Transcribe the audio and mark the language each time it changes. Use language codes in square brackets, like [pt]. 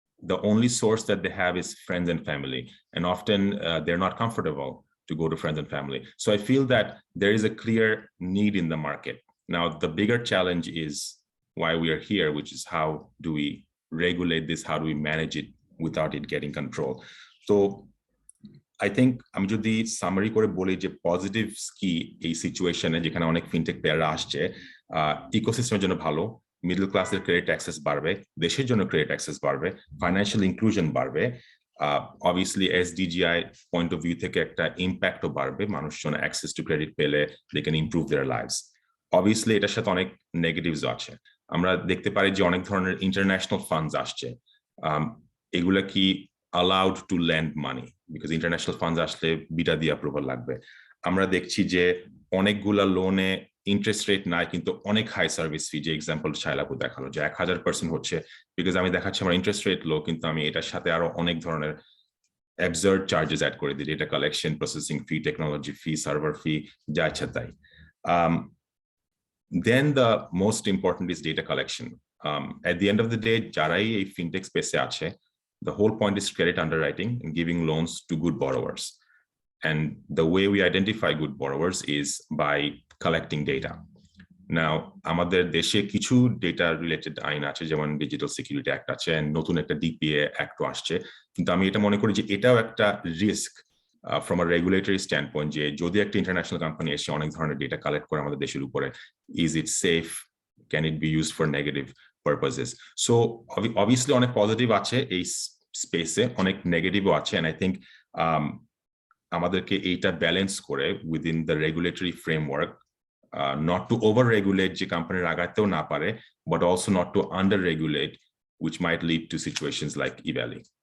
[en] The only source that they have is friends and family, and often they're not comfortable to go to friends and family. So I feel that there is a clear need in the market. Now, the bigger challenge is why we are here, which is how do we regulate this? How do we manage it without it getting control? So I think [bn] আমি যদি summary করে বলি যে positives কি এই সিচুয়েশনে, যেখানে অনেক ফিনটেক প্লেয়াররা আসছে, ইকোসিস্টেমের জন্য ভালো, মিডল ক্লাসের ক্রেডিট অ্যাক্সেস বাড়বে, দেশের জন্য ক্রেডিট অ্যাক্সেস বাড়বে, ফাইন্যান্সিয়াল ইনক্লুশন বাড়বে, [en] obviously SDGI point of view [bn] থেকে একটা ইম্প্যাক্টও বাড়বে, মানুষজন অ্যাক্সেস টু ক্রেডিট পেলে [en] they can improve their lives. [bn] Obviously এটার সাথে অনেক নেগেটিভস আছে। আমরা দেখতে পারি যে অনেক ধরনের ইন্টারন্যাশনাল ফান্ডস আসছে, এগুলা কি [en] allowed to lend money, because international funds [bn] আসলে বিটা দিয়ে অ্যাপ্রুভাল লাগবে। আমরা দেখছি যে অনেকগুলা লোনে ইন্টারেস্ট রেট নাই, কিন্তু অনেক হাই সার্ভিস ফি, যে এক্সাম্পল শাইলাপু দেখালো যে 1000% হচ্ছে, বিকজ আমি দেখাচ্ছি আমার ইন্টারেস্ট রেট লো, কিন্তু আমি এটার সাথে আরো অনেক ধরনের [en] absurd charges add [bn] করে দিই, [en] data collection, processing fee, technology fee, server fee, [bn] যা ইচ্ছা তাই। [en] Then the most important is data collection. At the end of the day, [bn] যারাই এই fintech space আছে, [en] the whole point is credit underwriting and giving loans to good borrowers. And the way we identify good borrowers is by collecting data. [bn] Now, আমাদের দেশে কিছু data related আইন আছে, যেমন digital security act আছে, and নতুন একটা ডিপিএ অ্যাক্টও আসছে, কিন্তু আমি এটা মনে করি যে এটাও একটা risk [en] from a regulatory standpoint, [bn] যে যদি একটা ইন্টারন্যাশনাল কোম্পানি এসে অনেক ধরনের ডেটা কালেক্ট করে আমাদের দেশের উপরে, [en] is it safe, can it be used for negative purposes? So obviously [bn] অনেক পজিটিভ আছে এই স্পেসে, অনেক নেগেটিভও আছে, [en] and I think [bn] আমাদেরকে এইটা ব্যালেন্স করে [en] within the regulatory framework, not to over regulate [bn] যে কোম্পানির আগাতেও না পারে, [en] but also not to under regulate, which might lead to situations like eValley.